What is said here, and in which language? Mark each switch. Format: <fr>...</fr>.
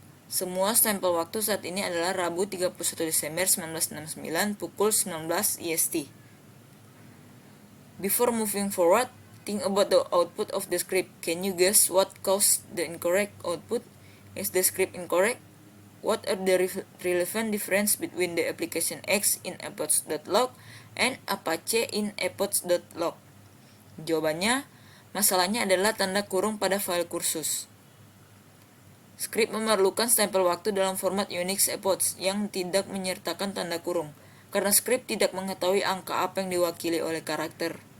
<id>Semua stempel waktu saat ini adalah Rabu 31 Desember 1969 pukul 19 IST.</id> <en>Before moving forward, think about the output of the script. Can you guess what caused the incorrect output? Is the script incorrect? What are the relevant difference between the application X in epoch.log and Apache in epoch.log?</en> <id>Jawabannya, masalahnya adalah tanda kurung pada file kursus. Script memerlukan stempel waktu dalam format Unix epoch yang tidak menyertakan tanda kurung, karena script tidak mengetahui angka apa yang diwakili oleh karakter.</id>